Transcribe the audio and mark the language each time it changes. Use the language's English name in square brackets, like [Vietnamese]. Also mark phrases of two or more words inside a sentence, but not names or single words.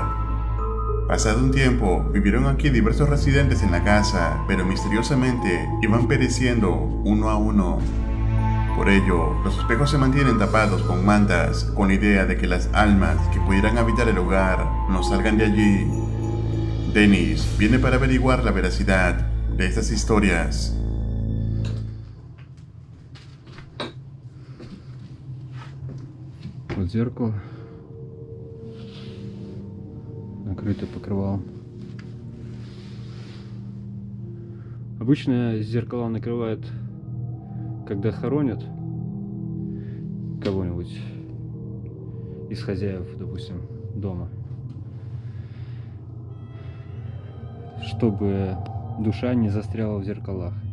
[Spanish] Pasado un tiempo, vivieron aquí diversos residentes en la casa, pero misteriosamente iban pereciendo uno a uno. Por ello, los espejos se mantienen tapados con mantas, con la idea de que las almas que pudieran habitar el hogar no salgan de allí. Denis viene para averiguar la veracidad de estas historias. [Russian] Вот зеркало, накрыто покрывалом. Обычно зеркала накрывают, когда хоронят кого-нибудь из хозяев, допустим, дома, чтобы душа не застряла в зеркалах.